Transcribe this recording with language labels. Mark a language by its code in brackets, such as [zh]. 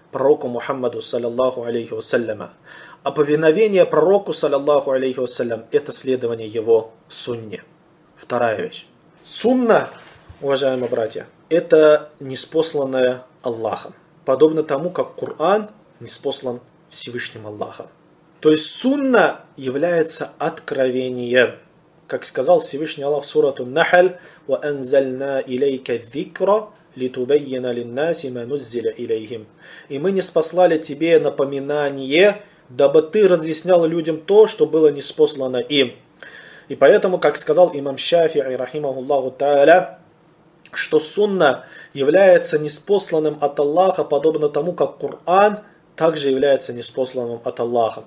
[ru] Пророку Мухаммаду, саллиллаху алейхи вассаляма. А повиновение пророку, саллиллаху алейхи вассалям, это следование его сунне. Вторая вещь. Сунна, уважаемые братья, это ниспосланное Аллахом. Подобно тому, как Коран ниспослан Всевышним Аллахом. То есть сунна является откровением. Как сказал Всевышний Аллах в сурату Нахль, [ar] وَأَنْزَلْنَا إِلَيْكَ الذِّكْرَ لِتُبَيِّنَ لِلنَّاسِ مَا نُزِّلَ إِلَيْهِمْ. [ru] И мы ниспослали тебе напоминание, дабы ты разъяснял людям то, что было ниспослано им. И поэтому, как сказал имам Шафии, рахимахуллаху та'аля, что сунна является ниспосланным от Аллаха, подобно тому, как Коран также является ниспосланным от Аллаха.